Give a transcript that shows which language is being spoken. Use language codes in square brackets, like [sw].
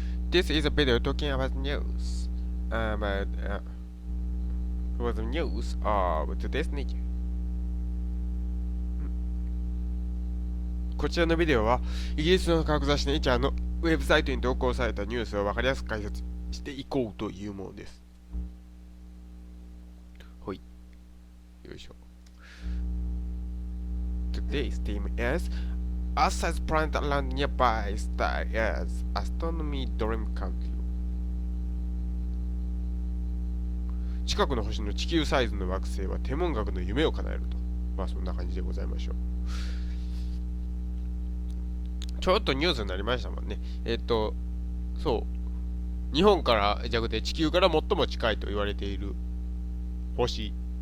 [en] This is a video talking about news. About the news of today's nature. [ja] こちらのビデオはイギリスの科学雑誌ネイチャーのウェブサイトに投稿されたニュースを分かりやすく解説していこうというものです。ほい。よいしょ。 [en] Today's theme is Earth-sized planet around nearby star as astronomy dream come true. [ja] 近くの星の地球サイズの惑星は天文学の夢を叶えると。まあそんな感じでございましょう。ちょっとニュースになりましたもんね。そう。日本からじゃなくて地球から最も近いと言われている星。